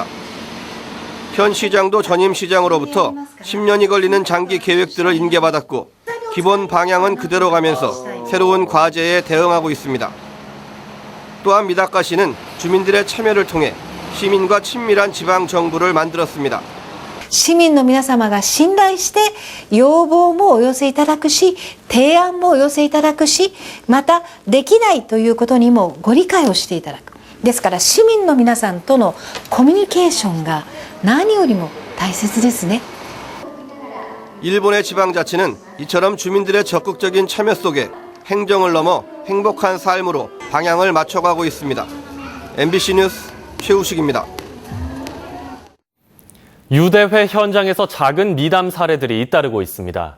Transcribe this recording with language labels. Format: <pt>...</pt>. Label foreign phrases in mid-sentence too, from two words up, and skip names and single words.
<ko>현 시장도 전임 시장으로부터 10년이 걸리는 장기 계획들을 인계받았고 기본 방향은 그대로 가면서 새로운 과제에 대응하고 있습니다. 또한 미다카시는 주민들의 참여를 통해 시민과 친밀한 지방 정부를 만들었습니다.</ko> <ja>市民の皆様が信頼して要望もお寄せいただくし、提案もお寄せいただくし、またできないということにもご理解をしていただく。ですから市民の皆さんとのコミュニケーションが何よりも大切ですね。</ja> <ko>일본의 지방자치는 이처럼 주민들의 적극적인 참여 속에 행정을 넘어 행복한 삶으로 방향을 맞춰가고 있습니다. MBC 뉴스 최우식입니다. 유대회 현장에서 작은 미담 사례들이 잇따르고 있습니다.</ko>